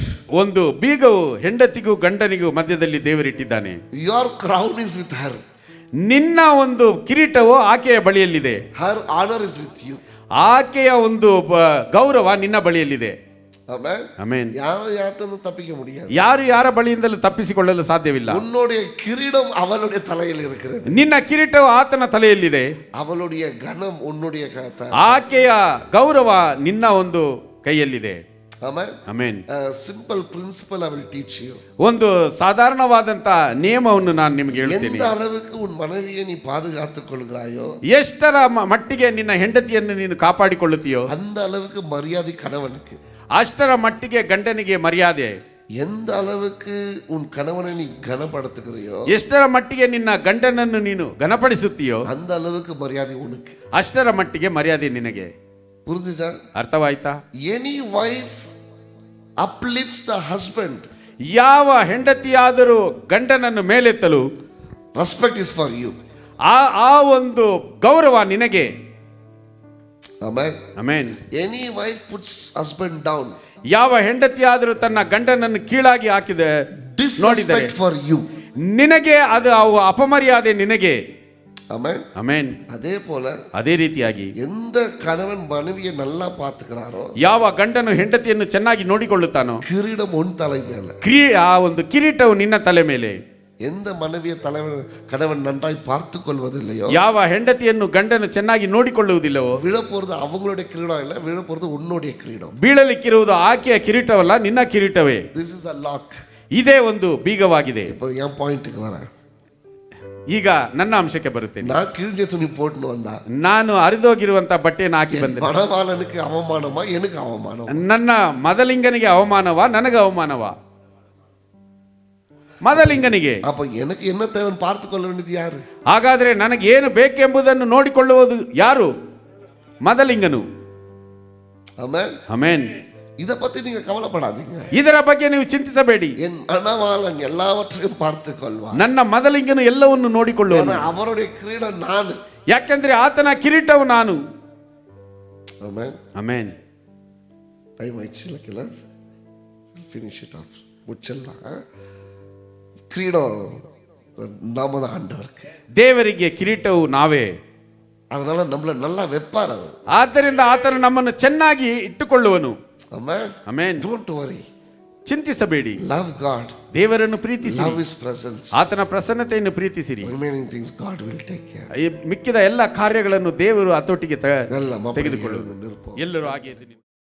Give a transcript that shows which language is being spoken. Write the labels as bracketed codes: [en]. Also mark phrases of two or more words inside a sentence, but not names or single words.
[kn] ಒಂದು ಬೀಗವು ಹೆಂಡತಿಗೂ ಗಂಡನಿಗೂ ಮಧ್ಯದಲ್ಲಿ ದೇವರು ಇಟ್ಟಿದ್ದಾನೆ. [en] Your crown is with her. [kn] ನಿನ್ನ ಒಂದು ಕಿರೀಟವು ಆಕೆಯ ಬಳಿಯಲ್ಲಿದೆ. [en] Her honor is with you. [kn] ಆಕೆಯ ಒಂದು ಗೌರವ ನಿನ್ನ ಬಳಿಯಲ್ಲಿದೆ. [en] Amen. [kn] ಆಮೆನ್. [ta] யாரும் யார்கிட்ட தப்பிக்க முடியாது. [kn] ಯಾರು ಯಾರ ಬಳಿಯಿಂದಲೂ ತಪ್ಪಿಸಿಕೊಳ್ಳಲು ಸಾಧ್ಯವಿಲ್ಲ. [ta] உன்னுடைய கிரீடம் அவளுடைய தலையில் இருக்கிறது. [kn] ನಿನ್ನ ಕಿರೀಟವು ಆತನ ತಲೆಯಲ್ಲಿದೆ. [ta] அவளுடைய கனம் உன்னுடைய [kn] ಆಕೆಯ ಗೌರವ ನಿನ್ನ ಒಂದು ಕೈಯಲ್ಲಿದೆ. [en] Amen. [kn] ಆಮೆನ್. [en] Simple principle I will teach you. [kn] ಒಂದು ಸಾಧಾರಣವಾದಂತ ನಿಯಮವನ್ನು ನಾನು ನಿಮಗೆ ಹೇಳ್ತೀನಿ. [ta] எந்த அளவுக்கு உன் மனைவியை நீ பாதுகாத்துக் கொள்கிறாயோ, [kn] ಎಷ್ಟರ ಮಟ್ಟಿಗೆ ನಿನ್ನ ಹೆಂಡತಿಯನ್ನು ನೀನು ಕಾಪಾಡಿಕೊಳ್ಳುತ್ತೀಯೋ, [ta] அந்த அளவுக்கு மரியாதை கணவனுக்கு. [kn] ಅಷ್ಟರ ಮಟ್ಟಿಗೆ ಗಂಡನಿಗೆ ಮರ್ಯಾದೆ. [ta] எந்த அளவுக்கு உன் கணவனை நீ கனப்படுத்துகிறியோ, [kn] ಎಷ್ಟರ ಮಟ್ಟಿಗೆ ನಿನ್ನ ಗಂಡನನ್ನು ನೀನು ಘನಪಡಿಸುತ್ತೀಯೋ, [ta] அந்த அளவுக்கு மரியாதை உனக்கு. [kn] ಅಷ್ಟರ ಮಟ್ಟಿಗೆ ಮರ್ಯಾದೆ ನಿನಗೆ. [ta] புரிஞ்சுச்சா? [kn] ಅರ್ಥವಾಯ್ತಾ? [en] Any wife uplifts the husband. [kn] ಯಾವ ಹೆಂಡತಿಯಾದರೂ ಗಂಡನನ್ನು ಮೇಲೆತ್ತಲು, [en] Respect is for you. [kn] ಆ ಒಂದು ಗೌರವ ನಿನಗೆ. [en] Amen. [kn] ಆಮೆನ್. [en] Any wife puts husband down. [kn] ಯಾವ ಹೆಂಡತಿಯಾದರೂ ತನ್ನ ಗಂಡನನ್ನು ಕೀಳಾಗಿ ಹಾಕಿದೆ ನೋಡಿದರೆ [en] Disrespect for you. [kn] ನಿನಗೆ ಅದು ಅಪಮರ್ಯಾದೆ ನಿನಗೆ. [en] Amen. [kn] ಆಮೆನ್. [ta] அதே போல [kn] ಅದೇ ರೀತಿಯಾಗಿ [ta] எந்த கணவன் மனைவியை நல்லா பார்த்துக்கிறாரோ, [kn] ಯಾವ ಗಂಡನು ಹೆಂಡತಿಯನ್ನು ಚೆನ್ನಾಗಿ ನೋಡಿಕೊಳ್ಳುತ್ತಾನೋ, [ta] கிரீடம் உன் தலை மேல. [kn] ಆ ಒಂದು ಕಿರೀಟವು ನಿನ್ನ ತಲೆ ಮೇಲೆ. [ta] எந்த மனைவியை கணவன் நன்றாய் பார்த்து கொள்வதில்லையோ, [kn] ಯಾವ ಹೆಂಡತಿಯನ್ನು ಗಂಡನು ಚೆನ್ನಾಗಿ ನೋಡಿಕೊಳ್ಳುವುದಿಲ್ಲವೋ, [ta] விழப்போறது அவங்களுடைய கிரீடம் இல்ல, விழப்போறது உன்னுடைய கிரீடம். [kn] ಬೀಳಲಿಕ್ಕಿರುವುದು ಆಕೆಯ ಕಿರೀಟವಲ್ಲ, ನಿನ್ನ ಕಿರೀಟವೇ. [en] This is a lock. [kn] ಇದೇ ಒಂದು ಬೀಗವಾಗಿದೆ. [ta] இப்போ என் பாயிண்ட்க்கு வரேன். [kn] ಈಗ ನನ್ನ ಅಂಶಕ್ಕೆ ಬರುತ್ತೇನೆ. [ta] நான் கிழிஞ்ச துணி போட்டுன்னு வந்தா, [kn] ನಾನು ಹರಿದೋಗಿರುವಂತ ಬಟ್ಟೆಯನ್ನು ಹಾಕಿ ಬಂದೆ. [ta] மணவாளனுக்கு அவமானமா எனக்கு அவமானம்? [kn] ನನ್ನ ಮದಲಿಂಗನಿಗೆ ಅವಮಾನವಾ ನನಗೆ ಅವಮಾನವಾ? ಮದಲಿಂಗನಿಗೆ. [ta] அப்ப எனக்கு என்ன தேவைன்னு பார்த்து கொள்ள வேண்டியது யாரு? [kn] ಹಾಗಾದ್ರೆ ನನಗೆ ಏನು ಬೇಕೆಂಬುದನ್ನು ನೋಡಿಕೊಳ್ಳುವುದು ಯಾರು? ಮದಲಿಂಗನು. [ta] ஆமென். [kn] ಆಮೆನ್. [ta] இத பத்தி நீங்க கவலைப்படாதீங்க. [kn] ಇದರ ಬಗ್ಗೆ ನೀವು ಚಿಂತಿಸಬೇಡಿ. [ta] என் மணவாளன் எல்லாவற்றையும் பார்த்து கொள்வான். [kn] ನನ್ನ ಮದಲಿಂಗನು ಎಲ್ಲವನ್ನು ನೋಡಿಕೊಳ್ಳುವನು. [ta] அவருடைய கிரீடம் நான். [kn] ಯಾಕೆಂದ್ರೆ ಆತನ ಕಿರೀಟವು ನಾನು. [ta] ஆமென். [kn] ಆಮೆನ್. [ta] டைம் ஆயிடுச்சு இல்ல? [en] finish it off. [ta] முச்சல்லாம். கிரீடம் நாம தான் ஆண்டவருக்கு. [kn] ದೇವರಿಗೆ ಕಿರೀಟವು ನಾವೇ. [ta] அதனால நம்மள நல்லா வெப்பார் அவர். [kn] ಆದ್ದರಿಂದ ಆತನು ನಮ್ಮನ್ನು ಚೆನ್ನಾಗಿ ಇಟ್ಟುಕೊಳ್ಳುವನು. ಆಮೆನ್. ಆಮೆನ್. [en] Don't worry. [kn] ಚಿಂತಿಸಬೇಡಿ. [en] Love God. [kn] ದೇವರನ್ನು ಪ್ರೀತಿಸಿ. [en] Love His presence. [kn] ಆತನ ಪ್ರಸನ್ನತೆಯನ್ನು ಪ್ರೀತಿಸಿರಿ. [en] Remaining things God will take care. [kn] ಮಿಕ್ಕಿದ ಎಲ್ಲ ಕಾರ್ಯಗಳನ್ನು ದೇವರು ಹತೋಟಿಗೆ ಎಲ್ಲ ತೆಗೆದುಕೊಳ್ಳುವುದು. ನಿರ್ಪ ಎಲ್ಲರೂ ಹಾಗೆ